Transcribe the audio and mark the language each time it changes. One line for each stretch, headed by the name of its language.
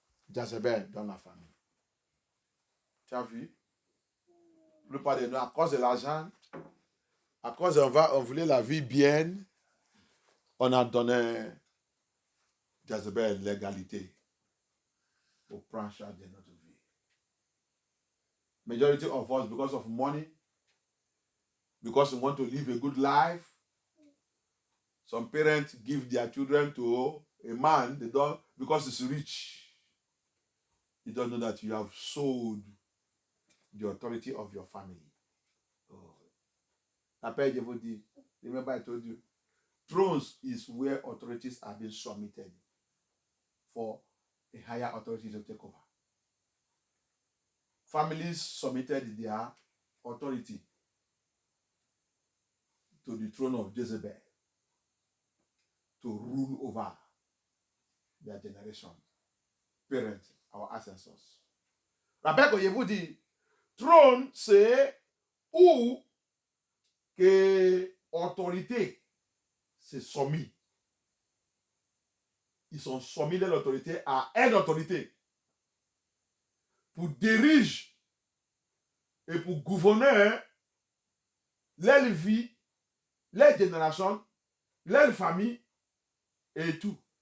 French: Jezebel dans la famille. Tu as vu? La plupart de nous, à cause de l'argent, à cause on voulait la vie bien, on a donné Jezebel l'égalité pour prendre charge de notre vie.
English: Majority of us, because of money, because we want to live a good life, some parents give their children to a man, they don't, because he's rich. You don't know that you have sold the authority of your family. Oh. Remember I told you, thrones is where authorities are being submitted for a higher authority to take over. Families submitted their authority to the throne of Jezebel to rule over their generation, parents, our ancestors.
French: Rappelez que je vous dis, trône, c'est où que autorité c'est soumis. Ils sont soumis de l'autorité à une autorité pour diriger et pour gouverner leur vie, leur génération, leur famille et tout.